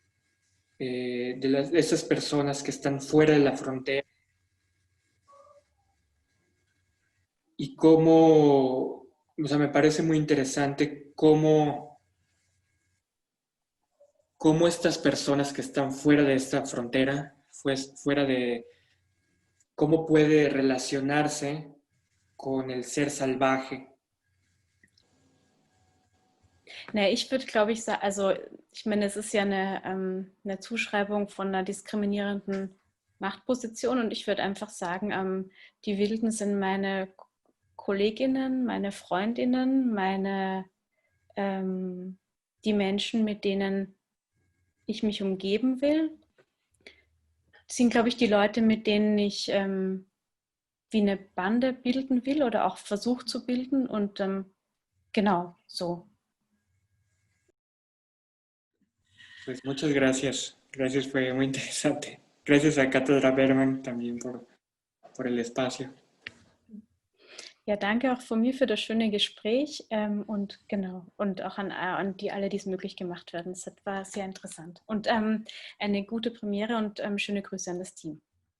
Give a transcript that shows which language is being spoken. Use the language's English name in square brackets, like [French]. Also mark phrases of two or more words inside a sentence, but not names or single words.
[Spanish] esas personas que están fuera de la frontera, y cómo, o sea, me parece muy interesante cómo estas personas que están fuera de esta frontera, fuera de cómo puede relacionarse con el ser salvaje. [German] Na, ich würde, glaube ich, sagen, also ich meine, es ist ja eine Zuschreibung von einer diskriminierenden Machtposition, und ich würde einfach sagen, die Wilden sind meine Kolleginnen, meine Freundinnen, die Menschen, mit denen ich mich umgeben will. Das sind, glaube ich, die Leute, mit denen ich wie eine Bande bilden will oder auch versuche zu bilden, und genau so. [Spanish] Pues muchas gracias. Gracias, fue muy interesante. Gracias a Cátedra Berman también por el espacio. [German] Ja, danke auch von mir für das schöne Gespräch und genau, und auch an alle, die es möglich gemacht werden. Es war sehr interessant und eine gute Premiere, und schöne Grüße an das Team.